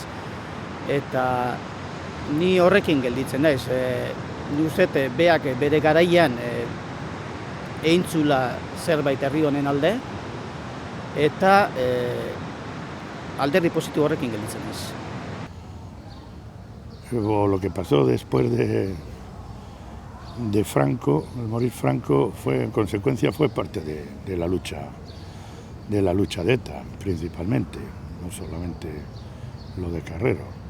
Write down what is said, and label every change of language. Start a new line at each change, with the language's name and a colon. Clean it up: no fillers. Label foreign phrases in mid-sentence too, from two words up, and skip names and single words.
Basque: Eta ni horrekin gelditzen naiz. Ni uste beak bere garaian eintzula zerbait herri honen alde, eta alderdi positibo horrekin gelditzen naiz.
Spanish: Lo que pasó después de Franco, el morir Franco, en consecuencia fue parte de la lucha de ETA, principalmente, no solamente lo de Carrero.